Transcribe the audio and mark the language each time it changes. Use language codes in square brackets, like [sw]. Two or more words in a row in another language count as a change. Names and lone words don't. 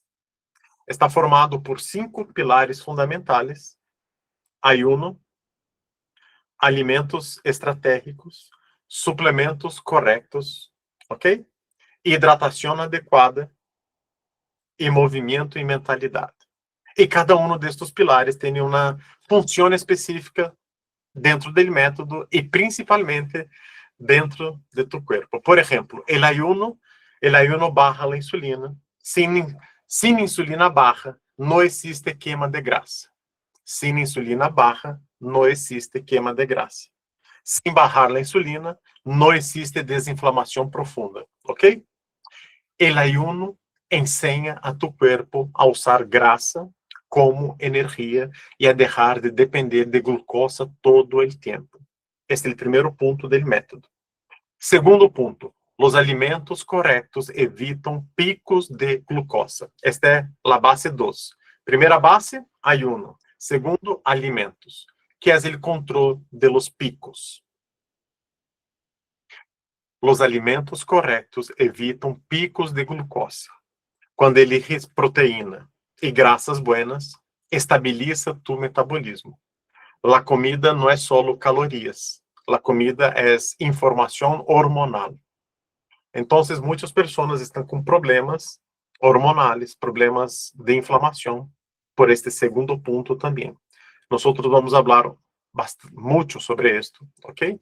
[pt] Está formado por 5 pilares fundamentais: ayuno, alimentos estratégicos, suplementos corretos, ok? Hidratação adequada e movimento e mentalidade. E cada um destes pilares tem uma função específica dentro do método e principalmente dentro de tu corpo. Por exemplo, [es] el ayuno baja a insulina. Sin insulina baja, [pt] não existe queima de grasa. [es] Sin insulina baja, [pt] não existe queima de grasa. Sem bajar a insulina, não existe desinflamação profunda, ok? [es] El ayuno [pt] ensina a tu corpo a usar grasa como energia e a deixar de depender de glucosa todo o tempo. Este é o primeiro ponto do método. Segundo ponto, os alimentos corretos evitam picos de glucosa. Esta é a base 2. Primeira base, ayuno. Segundo, alimentos, que é o controle de los picos. Os alimentos corretos evitam picos de glucosa. [es] Quando eliges proteína e grasas buenas, estabiliza tu metabolismo. La comida [pt] não é solo calorias. [es] La comida [pt] é informação hormonal. Então, muitas pessoas estão com problemas hormonais, problemas de inflamação, por este segundo ponto também. Nós vamos falar muito sobre isto, ok?